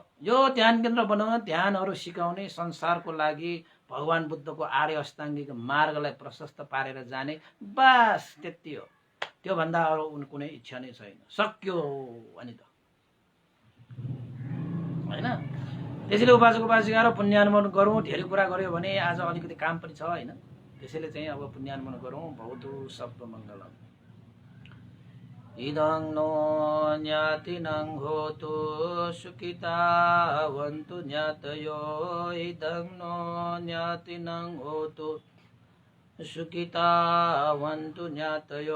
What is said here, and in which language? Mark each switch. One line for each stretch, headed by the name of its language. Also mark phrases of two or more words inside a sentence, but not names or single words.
Nepali: यो ध्यान केन्द्र बनाउन, ध्यानहरू सिकाउने, संसारको लागि भगवान बुद्धको आर्य अष्टाङ्गिक मार्गलाई प्रशस्त पारेर जाने, बस त्यति हो। त्योभन्दा अरू कुनै इच्छा नै छैन। सक्यो अनि त, होइन? त्यसैले उपासक उपासिकाहरू पुण्यानुमोदन गरौँ। धेरै कुरा गर्यो भने आज अलिकति काम पनि छ, होइन? त्यसैले चाहिँ अब पुण्यानुमोदन गरौँ।
Pali: भवतु सर्वमङ्गलम्। इदं नो ज्ञातिनं होतु सुखितावन्तु ज्ञातयो। इदं नो ज्ञातिनं होतु सुखितावन्तु ज्ञातयो।